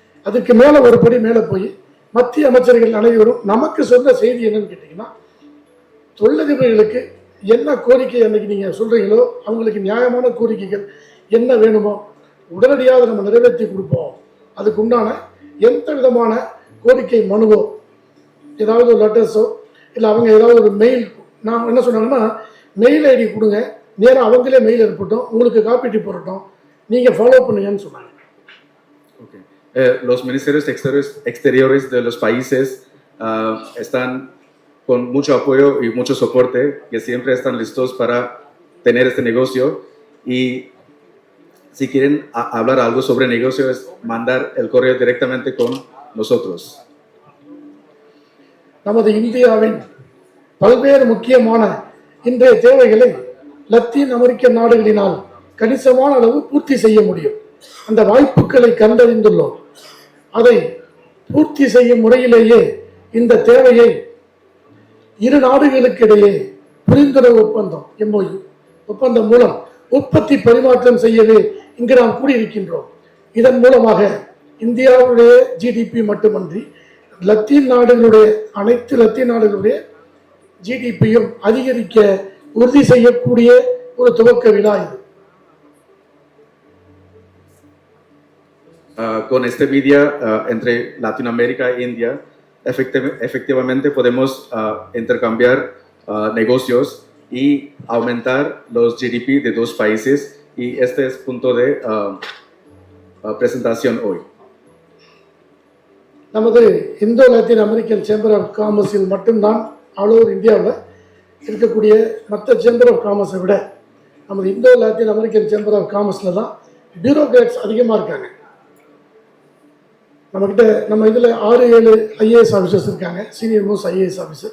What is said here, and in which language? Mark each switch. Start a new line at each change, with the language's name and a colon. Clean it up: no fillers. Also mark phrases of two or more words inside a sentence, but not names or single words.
Tamil: அதுக்கு மேலே ஒரு படி மேலே போய் மத்திய அமைச்சர்கள் அனைவரும் நமக்கு சொன்ன செய்தி என்னன்னு கேட்டிங்கன்னா, தொழிலதிபர்களுக்கு என்ன கோரிக்கை அன்னைக்கு நீங்கள் சொல்கிறீங்களோ அவங்களுக்கு நியாயமான கோரிக்கைகள் என்ன வேணுமோ உடனடியாக நம்ம நிறைவேற்றி கொடுப்போம். அதுக்கு உண்டான எந்த விதமான கோரிக்கை மனுவோ ஏதாவது ஒரு லெட்டர்ஸோ இல்லை அவங்க ஏதாவது ஒரு மெயில், நான் என்ன சொன்னாங்கன்னா
English: mail ID
Tamil: கொடுங்க, நேராக அவங்களே மெயில் அனுப்பட்டும், உங்களுக்கு காப்பீட்டு போடட்டும், நீங்கள் ஃபாலோ பண்ணுங்கன்னு சொன்னாங்க. Okay.
Spanish: Los ministerios exteriores de los países están con mucho apoyo y mucho soporte, que siempre están listos para tener este negocio. Y si quieren hablar algo sobre negocio, es mandar el correo directamente con nosotros.
Tamil: நமது இந்தியாவின் பல்வேறு முக்கியமான இன்றைய தேவைகளை லத்தீன் அமெரிக்க நாடுகளினால் கணிசமான அளவு பூர்த்தி செய்ய முடியும். அந்த வாய்ப்புகளை கண்டறிந்துள்ளோம். அதை பூர்த்தி செய்யும் முறையிலேயே இந்த தேவையை இரு நாடுகளுக்கிடையே புரிந்துணர்வு ஒப்பந்தம் MOU ஒப்பந்தம் மூலம் உற்பத்தி பரிமாற்றம் செய்யவே இங்கு நாம் கூடியிருக்கின்றோம். இதன் மூலமாக இந்தியாவுடைய GDP மட்டுமன்றி லத்தீன் நாடுகளுடைய அனைத்து லத்தீன் நாடுகளுடைய GDPயும் அதிகரிக்க உறுதி செய்யக்கூடிய ஒரு துவக்க விழா இது.
Spanish: Con este media entre Latinoamérica e India, efectivamente podemos intercambiar negocios y aumentar los GDP de dos países, y este es punto de presentación hoy.
Tamil: நமது இந்தோ லத்தீன் அமெரிக்கன் சேம்பர் ஆஃப் காமர்ஸில் மட்டும்தான்
English: all over
Tamil: இந்தியாவில் இருக்கக்கூடிய மற்ற
English: chamber of commerce
Tamil: விட நமது இந்தோ லத்தீன் அமெரிக்கன் சேம்பர் ஆஃப் காமர்ஸில் தான் பியூரோக்ராட்ஸ் அதிகமாக இருக்காங்க. நம்மக்கிட்ட நம்ம இதில் 6-7
English: IAS officers
Tamil: இருக்காங்க,
English: senior most IAS officer.